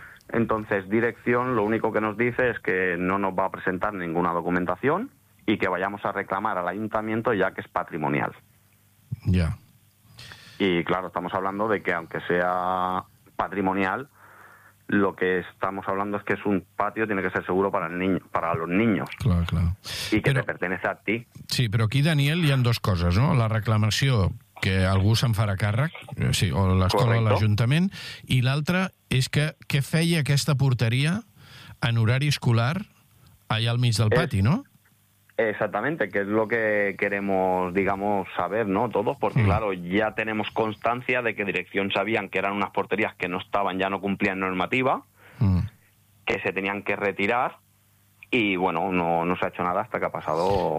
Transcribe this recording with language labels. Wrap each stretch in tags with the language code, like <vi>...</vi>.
<es>Entonces, dirección, lo único que nos dice es que no nos va a presentar ninguna documentación y que vayamos a reclamar al ayuntamiento, ya que es patrimonial. Ya. Yeah. Y, claro, estamos hablando de que, aunque sea patrimonial, lo que estamos hablando es que es un patio, tiene que ser seguro para el niño, para los niños. Claro, claro. Y que te pertenece a ti.</es> <ca>Sí, però aquí, Daniel, hi han dos coses, no? La reclamació, que algú se'n farà càrrec, sí, o l'escola o l'ajuntament, i l'altra és que què feia aquesta porteria en horari escolar allà al mig del pati, no?</ca> <es>Exactamente, que es lo que queremos, digamos, saber, ¿no?, todos, porque claro, ya tenemos constancia de que dirección sabían que eran unas porterías que no estaban, ya no cumplían normativa, que se tenían que retirar, y bueno, no se ha hecho nada hasta que ha pasado.</es>